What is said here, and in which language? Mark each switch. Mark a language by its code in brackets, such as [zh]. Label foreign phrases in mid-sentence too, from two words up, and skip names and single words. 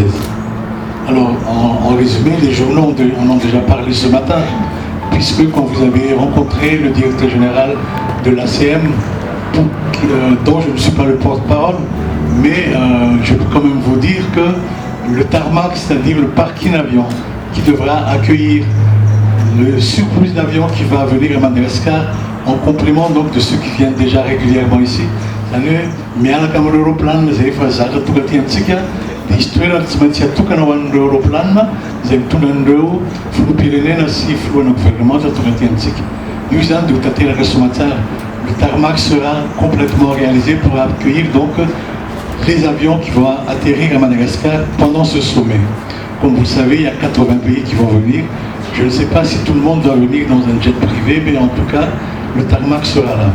[fr] Alors, en résumé, les journaux en ont déjà parlé ce matin, puisque quand vous avez rencontré le directeur général de l'ACM, dont je ne suis pas le porte-parole, mais je peux quand même vous dire que le tarmac, c'est-à-dire le parking avion, qui devra accueillir le surplus d'avions qui va venir à Madagascar, en complément donc de ceux qui viennent déjà régulièrement ici. [mg] Izy toerana tsy maintsy atokana ho an'ireo aeroplanina izay mitondra an'ireo filoham-pirenena sy filohana gouvernement tonga aty antsika. Io zany dia ho tanteraka soamantsara. [fr] Le tarmac sera complètement réalisé pour accueillir donc les avions qui vont atterrir à Madagascar pendant ce sommet. Comme vous le savez, il y a 80 pays qui vont venir. Je ne sais pas si tout le monde doit venir dans un jet privé, mais en tout cas, le tarmac sera là.